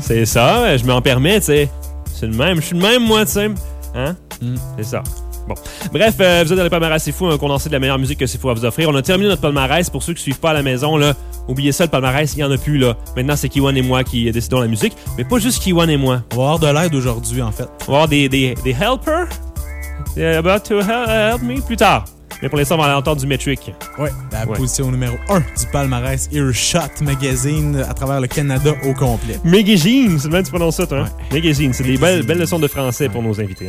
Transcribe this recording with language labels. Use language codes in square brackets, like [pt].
[fr] C'est ça, je m'en permets, tu sais. C'est le même, je suis le même, moi, tu sais. Hein? C'est ça. Bon. Bref, vous êtes dans les palmarès, c'est fou, hein, condensé de la meilleure musique que c'est fou à vous offrir. On a terminé notre palmarès. Pour ceux qui ne suivent pas à la maison, là, oubliez ça, le palmarès, il n'y en a plus. Là. Maintenant, c'est Kiwan et moi qui décidons la musique. Mais pas juste Kiwan et moi. On va avoir de l'aide aujourd'hui, en fait. On va avoir des helpers. [en] They're about to help me [fr] plus tard. Mais pour l'instant, on va aller entendre du Metric. Oui, position numéro 1 du palmarès Earshot Magazine à travers le Canada au complet. Magazine, c'est le même que tu prononces ça, toi. Ouais. Magazine, c'est Magazine. Des belles leçons de français pour nos invités.